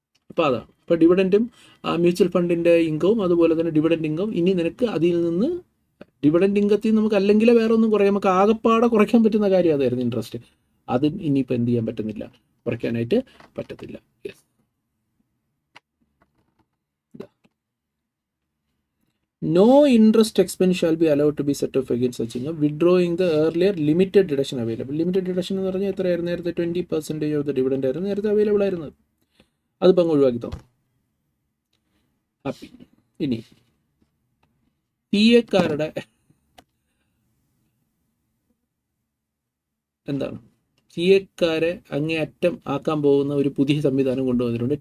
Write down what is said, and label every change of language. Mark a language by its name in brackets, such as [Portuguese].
[Malayalam] അപ്പോൾ അതാണ്. ഇപ്പോൾ ഡിവിഡൻറ്റും മ്യൂച്വൽ ഫണ്ടിൻ്റെ ഇൻകവും അതുപോലെ തന്നെ ഡിവിഡൻഡ് ഇൻകം, ഇനി നിനക്ക് അതിൽ നിന്ന് ഡിവിഡൻഡ് ഇൻകത്തിൽ നമുക്ക് അല്ലെങ്കിൽ വേറെ ഒന്നും കുറയാം, നമുക്ക് ആകെപ്പാടെ കുറയ്ക്കാൻ പറ്റുന്ന കാര്യം അതായിരുന്നു ഇൻട്രസ്റ്റ്. അതും ഇനിയിപ്പോൾ എന്ത് ചെയ്യാൻ പറ്റുന്നില്ല, കുറയ്ക്കാനായിട്ട് പറ്റത്തില്ല. [English] Yes, no interest expense shall be allowed to be set off against such income, withdrawing the earlier limited deduction available. [Malayalam] Limited deduction എന്ന് പറഞ്ഞാൽ എത്രയായിരുന്നു, നേരത്തെ 20% ഓഫ് ദ ഡിവിഡൻഡ് ആയിരുന്നു നേരത്തെ അവൈലബിൾ ആയിരുന്നത്. അതിപ്പോൾ അങ്ങ് ഒഴിവാക്കി തന്നു. ഹാപ്പി. ഇനി PA-ക്കാരുടെ എന്താണ്, PA-ക്കാരെ അങ്ങേയറ്റം ആക്കാൻ പോകുന്ന ഒരു പുതിയ സംവിധാനം കൊണ്ടുവന്നിട്ടുണ്ട്.